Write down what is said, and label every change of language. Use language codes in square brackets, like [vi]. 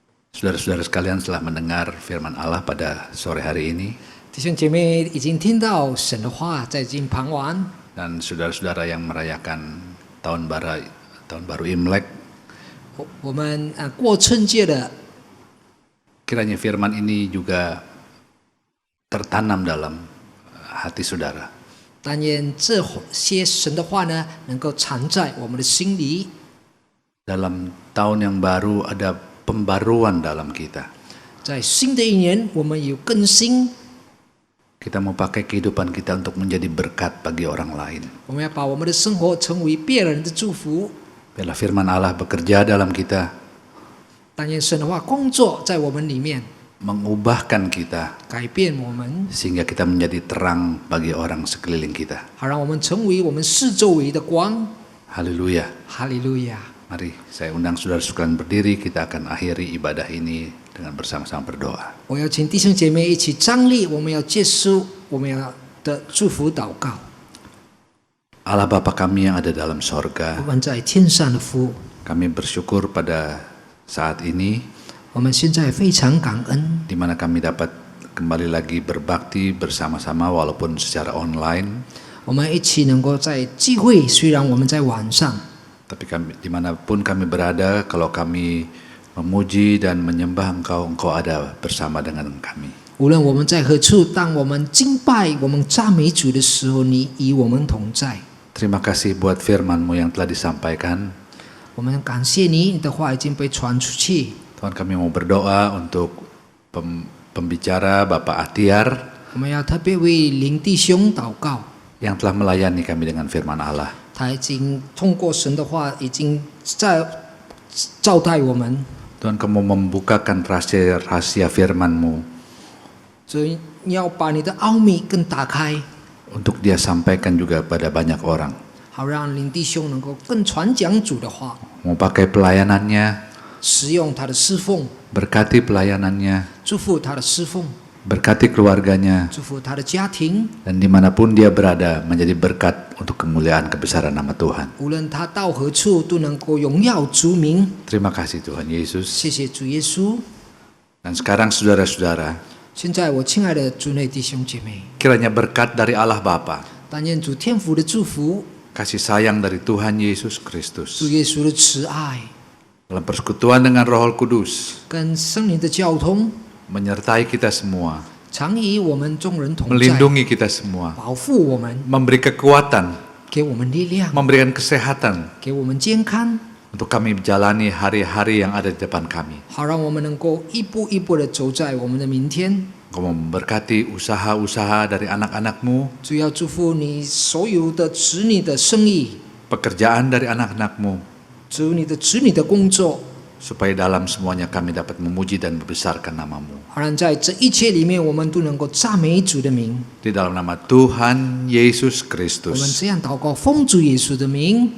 [id] saudara-saudara sekalian setelah mendengar firman Allah pada sore hari ini, [zh] 弟兄姐妹已经听到神的话，在今傍晚， [id] dan saudara-saudara yang merayakan tahun baru Imlek, [zh] 我们过春节的， [id] kiranya firman ini juga tertanam dalam hati saudara. [zh] 但愿这些神的话呢，能够藏在我们的心里。 [id] Dalam tahun yang baru ada pembaruan dalam kita. [zh] 在新的一年，我们有更新， [id] Kita mau pakai kehidupan kita untuk menjadi berkat bagi orang lain. [zh] 我们要把我们的生活成为别人的祝福。 [id] Biarlah firman Allah bekerja dalam kita, [zh] 但愿神的话工作在我们里面， [id] mengubahkan kita [zh] 改变我们， [id] sehingga kita menjadi terang bagi orang sekeliling kita. [zh] 好让我们成为我们四周围的光。 [id] Haleluya. [zh] 哈利路亚！ [id] Mari saya undang saudara sekalian berdiri, kita akan akhiri ibadah ini dengan bersama-sama berdoa. [zh] 我要请弟兄姐妹一起站立，我们要结束我们要的祝福祷告。 [id] Allah Bapa kami yang ada dalam sorga, [zh] 我们在天上的父， [id] kami bersyukur pada saat ini [zh] 我们现在非常感恩， [id] di mana kami dapat kembali lagi berbakti bersama-sama walaupun secara online, [zh] 我们一起能够在聚会，虽然我们在晚上， [id] tapi kami dimanapun kami berada, kalau kami memuji dan menyembah Engkau, Engkau ada bersama dengan kami. [zh] 无论我们在何处，当我们敬拜、我们赞美主的时候，你与我们同在。 [id] Terima kasih buat firman-Mu yang telah disampaikan. [zh] 我们感谢你，你的话已经被传出去。 [id] Tuhan, kami mau berdoa untuk pembicara Bapak Atiar [zh] 我们要特别为林弟兄祷告， [id] yang telah melayani kami dengan firman Allah. [zh] 他已经通过神的话，已经在招待我们。 [id] Tuhan, Kamu membukakan rahasia firman-Mu [zh] 所以你要把你的奥秘更打开， [id] untuk Dia sampaikan juga pada banyak orang. [zh] 好让林弟兄能够更传讲主的话， [id] Mau pakai pelayanannya, [zh] 使用他的侍奉， [id] berkati pelayanannya, [zh] 祝福他的侍奉， [id] berkati keluarganya, [zh] 祝福他的家庭。 [id] dan dimanapun dia berada menjadi berkat untuk kemuliaan kebesaran nama Tuhan. [zh] 无论他到何处，都能够荣耀主名。 [id] Terima kasih Tuhan Yesus. [zh] 谢谢主耶稣。 [id] Dan sekarang saudara-saudara, [zh] 现在我亲爱的主内弟兄姐妹， [id] kiranya berkat dari Allah Bapa, [zh] 但愿主天父的祝福， [id] kasih sayang dari Tuhan Yesus [zh] 主 [id] Kristus, [zh] 耶稣的慈爱， [id] dalam persekutuan dengan Roh Kudus, [zh] 跟圣灵的交通， [id] menyertai kita semua, [zh] 常与我们众人同在， [id] melindungi kita semua, [zh] 保护我们， [id] memberi kekuatan, [zh] 给我们力量， [id] memberikan kesehatan [zh] 给我们健康， [id] untuk kami menjalani hari-hari yang ada di depan kami. [zh] 好让我们能够一步一步的走在我们的明天。 [id] Engkau memberkati usaha-usaha dari anak-anak-Mu, [zh] 主要祝福你所有的子女的生意， [id] pekerjaan dari anak-anak-Mu, [zh] 主你的子女的工作， [id] supaya dalam semuanya kami dapat memuji dan membesarkan nama-Mu. [zh] 让在这一切里面，我们都能够赞美主的名。 [id] Di dalam nama Tuhan Yesus [zh] 我们 [id] Kristus [zh] 这样祷告，奉主耶稣的名，